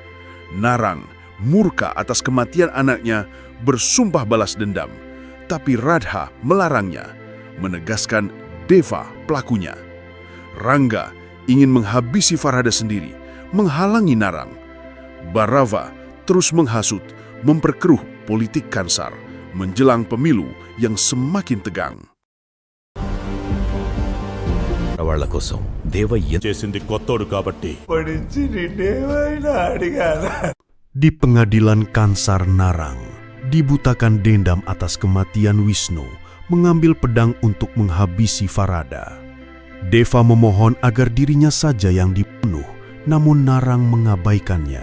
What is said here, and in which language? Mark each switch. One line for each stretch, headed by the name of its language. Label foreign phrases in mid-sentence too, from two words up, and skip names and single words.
Indonesian: Narang murka atas kematian anaknya, bersumpah balas dendam, tapi Radha melarangnya, menegaskan Deva pelakunya. Rangga ingin menghabisi Farada sendiri, menghalangi Narang. Barava terus menghasut, memperkeruh politik Kansar menjelang pemilu yang semakin tegang.
Telugu: వాళ్ళ కోసం దేవయ్య చేసింది కొత్తోడు కాబట్టి
Indonesian: Di pengadilan Kansar, Narang dibutakan dendam atas kematian Wisnu, mengambil pedang untuk menghabisi Farada. Deva memohon agar dirinya saja yang dibunuh, namun Narang mengabaikannya.